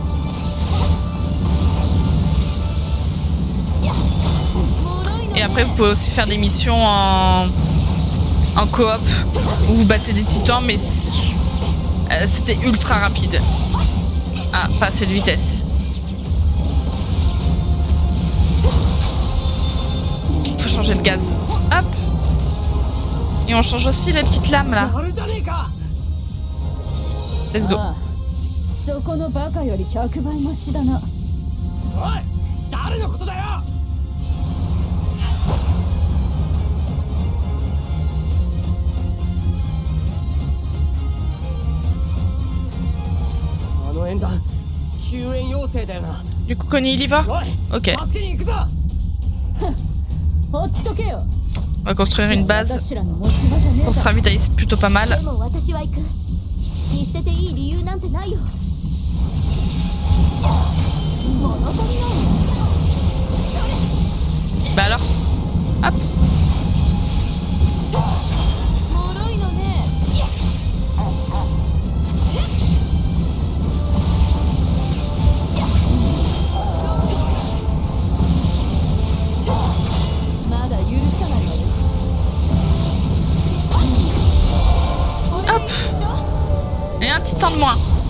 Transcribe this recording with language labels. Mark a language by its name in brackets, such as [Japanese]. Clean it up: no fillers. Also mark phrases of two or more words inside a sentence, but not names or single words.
[French] Et après, vous pouvez aussi faire des missions en coop où vous battez des titans, mais c'était ultra rapide. Ah, pas assez de vitesse. Faut changer de gaz. Hop. Et on change aussi les petites lames là. [English] Let's go. [Japanese] そこのバカより100倍マシだな。おい、誰のことだよ。あの縁談、救援要請だよな。 [French] Du coup, Connie, il y va? Ok. [Japanese] 助けに行くぞ。ほっとけよ。 [French] On va construire une base [Japanese] 私らの持ち場じゃねえ [French] pour se ravitailler, c'est plutôt pas mal. [Japanese] でも私は行く。見捨てていい理由なんてないよ。物足りない。 [French] Bah alors. Hop. [Japanese] 脆いのね。まだ許さないわよ。 [French] Hop. Et un titan de moins.